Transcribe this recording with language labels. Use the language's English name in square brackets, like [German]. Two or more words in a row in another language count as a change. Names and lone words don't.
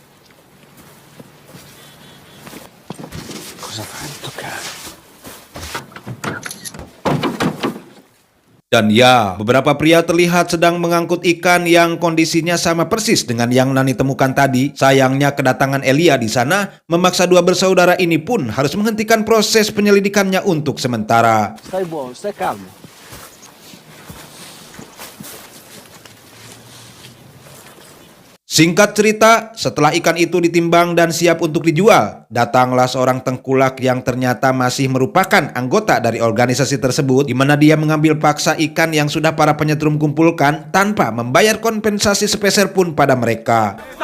[Indonesian] Dan ya, beberapa pria terlihat sedang mengangkut ikan yang kondisinya sama persis dengan yang Nani temukan tadi. Sayangnya kedatangan Elia di sana memaksa dua bersaudara ini pun harus menghentikan proses penyelidikannya untuk sementara. [Italian] Stai buono, stai calmo. [Indonesian] Singkat cerita, setelah ikan itu ditimbang dan siap untuk dijual, datanglah seorang tengkulak yang ternyata masih merupakan anggota dari organisasi tersebut, di mana dia mengambil paksa ikan yang sudah para penyetrum kumpulkan tanpa membayar kompensasi sepeser pun pada mereka.